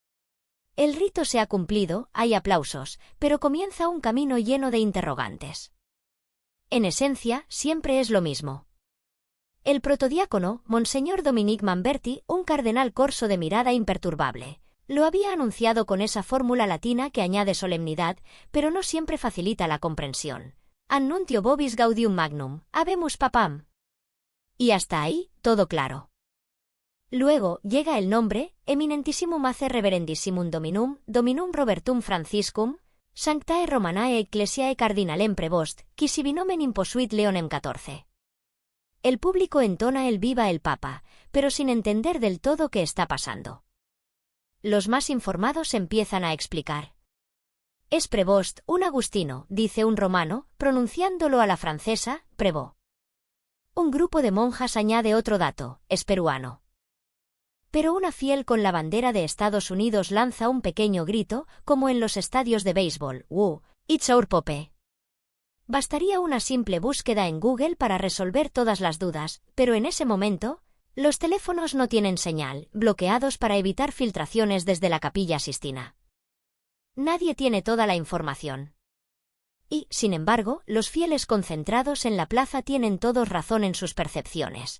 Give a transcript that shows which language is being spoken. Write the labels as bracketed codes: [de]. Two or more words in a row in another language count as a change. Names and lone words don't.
[es] El rito se ha cumplido, hay aplausos, pero comienza un camino lleno de interrogantes. En esencia, siempre es lo mismo. El protodiácono, Monseñor Dominique Manberti, un cardenal corso de mirada imperturbable, lo había anunciado con esa fórmula latina que añade solemnidad, pero no siempre facilita la comprensión. [la] Annuncio vobis gaudium magnum, habemus papam. [es] Y hasta ahí, todo claro. Luego, llega el nombre, [la] Eminentissimum hace reverendissimum Dominum Robertum Franciscum, Sanctae Romanae Ecclesiae Cardinalem Prevost, qui sibi nomen imposuit Leonem XIV. [es] El público entona el viva el Papa, pero sin entender del todo qué está pasando. Los más informados empiezan a explicar. Es Prevost, un agustino, dice un romano, pronunciándolo a la francesa, Prévost. Un grupo de monjas añade otro dato, es peruano. Pero una fiel con la bandera de Estados Unidos lanza un pequeño grito, como en los estadios de béisbol, [en] it's our Pope. [es] Bastaría una simple búsqueda en Google para resolver todas las dudas, pero en ese momento, los teléfonos no tienen señal, bloqueados para evitar filtraciones desde la Capilla Sistina. Nadie tiene toda la información. Y, sin embargo, los fieles concentrados en la plaza tienen todos razón en sus percepciones.